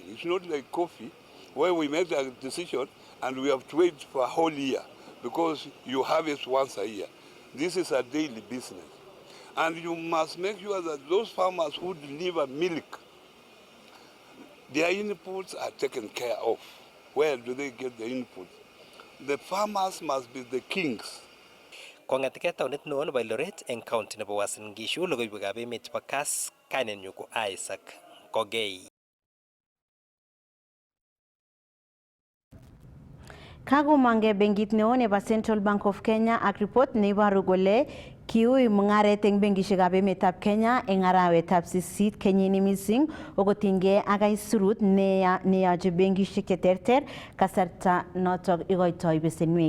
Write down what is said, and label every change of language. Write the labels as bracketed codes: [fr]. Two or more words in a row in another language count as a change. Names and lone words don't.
[en] It's not like coffee, where we make a decision and we have to wait for a whole year because you harvest once a year. This is a daily business. And you must make sure that those farmers who deliver milk, their inputs are taken care of. Where do they get the inputs? The farmers must be the kings. [kln] Kong'etke taonit neo nebo Eldoret eng county nebo Uasin Gishu, logoiwekab emet chebo Kass, kainenyu ko Isaac Kogei. Kagomange benkit neo nebo Central Bank of Kenya ak report neiboru kole kiui mung'aret eng benkishekab emetab Kenya eng arawetab 8 kenyini mising okotinygei ak aisurut neyoche benkishek cheterter kasarta notok ikoitoi besenwek.